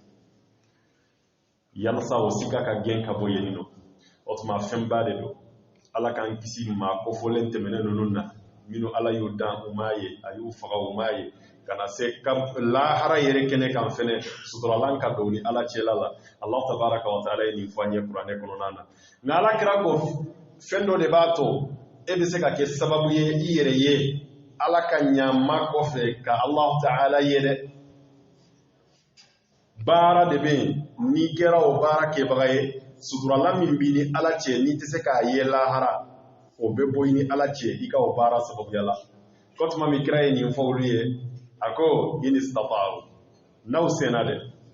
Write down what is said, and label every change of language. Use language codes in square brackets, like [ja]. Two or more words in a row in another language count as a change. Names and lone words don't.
[bm] yalasa o sika ka gɛn ka bɔ yen nɔ o tuma fɛnba de don ala k'an kisi maa kofɔlen tɛmɛnen ninnu na minnu ala y'u dan u m'a ye a y'u faga u m'a ye ka na se lahara yɛrɛ kɛnɛ kan fɛnɛ suturalan ka don ni ala cɛla la [ar] Allah tabaraka wa taala [bm] ye nin fɔ an ye kuranɛ kɔnɔna na nka ala kira ko fɛn dɔ de b'a to e bɛ se ka kɛ sababu ye i yɛrɛ ye ala ka ɲama kɔfɛ ka Allah taala ye dɛ baara de bɛ yen n'i kɛra o baara kɛbaga ye suturalan min b'i ni ala cɛ n'i tɛ se k'a ye lahara o bɛ bɔ i ni ala cɛ i ka o baara sababuya la ko tuma min kira ye nin fɔ olu ye a ko [ar] in istata'u [bm] n'aw sena dɛ